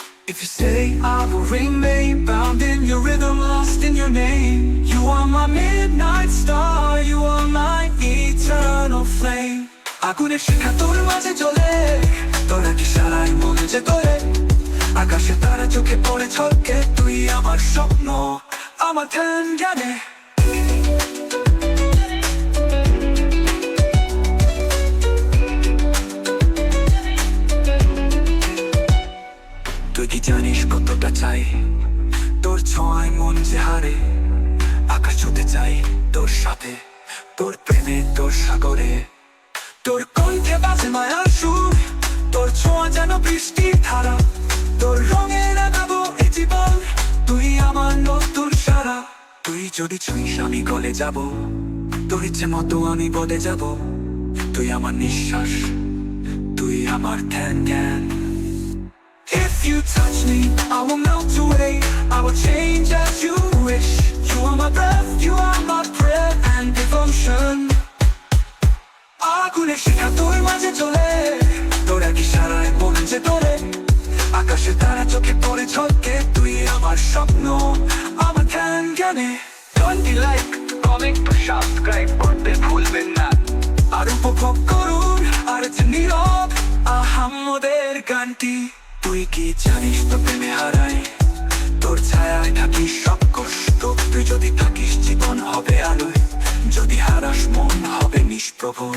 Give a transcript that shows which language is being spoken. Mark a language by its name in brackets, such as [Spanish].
[English] If you stay, I will remain bound in your rhythm, lost in your name. You are my midnight star, you are my eternal flame. [Bangla] আগুনের শিখা তোর মাঝে জ্বলে, তোরা কি সারাই মনে যে তোরে। আকাশে তারা চোখে পড়ে ঝলকে, তুই আমার স্বপ্ন, আমার ধ্যান জ্ঞানে। তুই কি জানিস কতটা চাই তোর ছোঁয়ায় মন যে হারে। আকাশ ছুতে চাই তোর সাথে, তোর প্রেমে তোর সাগরে। তোর কণ্ঠে বাজে মায়ার সুর, তোর ছোঁয়া যেন বৃষ্টির ধারা। তোর রঙে রাগাবো এই জীবন, তুই আমার নতুন সারা। তুই যদি ছুঁইস আমি গলে যাব, তোর ইচ্ছে মতো আমি বদলে যাব। তুই আমার নিঃশ্বাস, তুই আমার ধ্যান জ্ঞান। [English] If you touch me, I will melt away, I will change as you wish. You are my breath, you are my prayer and devotion. [Bangla] আগুনের শিখা তোর মাঝে জ্বলে, তোরা কি সারায় মন যে তোরে। আকাশে তারা চোখে পড়ে ঝলকে, তুই আমার স্বপ্ন, আমার ধ্যান জ্ঞানে। [English] Don't like, comment, subscribe [Bangla] করতে ভুলবেন না। আর উপভোগ করুন আর নীরব আহাম্মদের গানটি। তুই কি জানিস তো প্রেমে হারাই, তোর ছায়ায় থাকিস সব কষ্ট। তুই যদি থাকিস জীবন হবে আলোয়, যদি হারাস মন হবে নিষ্প্রভ।